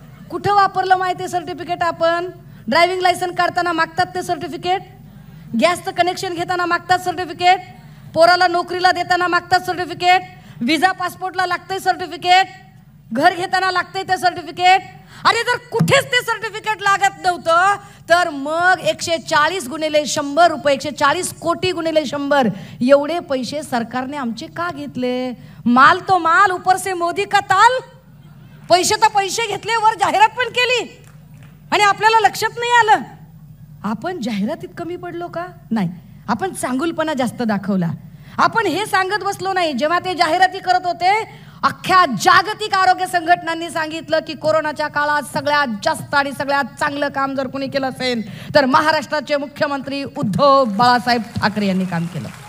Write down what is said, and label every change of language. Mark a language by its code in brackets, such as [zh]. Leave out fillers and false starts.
[mr] कुठं वापरलं माहिती सर्टिफिकेट? आपण ड्रायव्हिंग लायसन्स काढताना मागतात ते सर्टिफिकेट, गॅसचं कनेक्शन घेताना मागतात सर्टिफिकेट, पोराला नोकरीला देताना मागतात सर्टिफिकेट, विजा पासपोर्टला लागतंय सर्टिफिकेट, घर घेताना लागतंय ते सर्टिफिकेट. अरे जर कुठेच ते सर्टिफिकेट लागत नव्हतं तर मग 140 गुणिले 100 रुपये, 140 कोटी गुणिले 100 एवढे पैसे सरकारने आमचे का घेतले? [hi] माल तो माल, ऊपर से मोदी का ताल. [mr] पैसे तर पैसे घेतले, वर जाहिरात पण केली आणि आपल्याला लक्षात नाही आलं. आपण जाहिरातीत कमी पडलो का? नाही, आपण चांगुलपणा जास्त दाखवला. आपण हे सांगत बसलो नाही. जेव्हा ते जाहिराती करत होते, अख्ख्या जागतिक आरोग्य संघटनांनी सांगितलं की कोरोनाच्या काळात सगळ्यात जास्त आणि सगळ्यात चांगलं काम जर कोणी केलं असेल तर महाराष्ट्राचे मुख्यमंत्री उद्धव बाळासाहेब ठाकरे यांनी काम केलं.